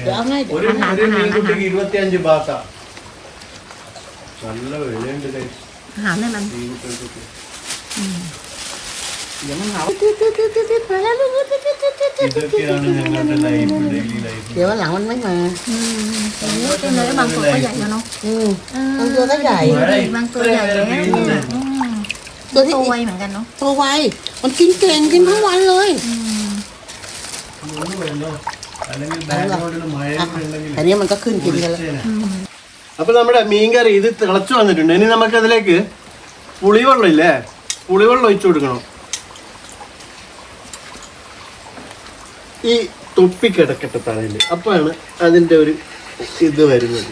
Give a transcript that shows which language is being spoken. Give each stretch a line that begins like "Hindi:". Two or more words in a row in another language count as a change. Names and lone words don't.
Malayalam: ഒരു മീൻകുട്ടിക്ക് 25 ബാത്ത. നല്ല വിലയുണ്ട്. ഇതൊക്കെയാണ് ഞങ്ങളുടെ ലൈഫ്,
English: daily life.
Thai: ตัวไวมันกินเก่งกินทั้งวันเลย อันนี้มันก็ขึ้นกินกันแล้ว
Malayalam: അപ്പൊ നമ്മുടെ മീൻകറി ഇത് തിളച്ചു വന്നിട്ടുണ്ട്. ഇനി നമുക്കതിലേക്ക് പുളിവെള്ളം ഇല്ലേ, പുളിവെള്ളം ഒഴിച്ചു കൊടുക്കണം. ഈ തൊപ്പിക്കിടക്കട്ടെ തലയിൽ, അപ്പോഴാണ് അതിൻ്റെ ഒരു ഇത് വരുന്നത്.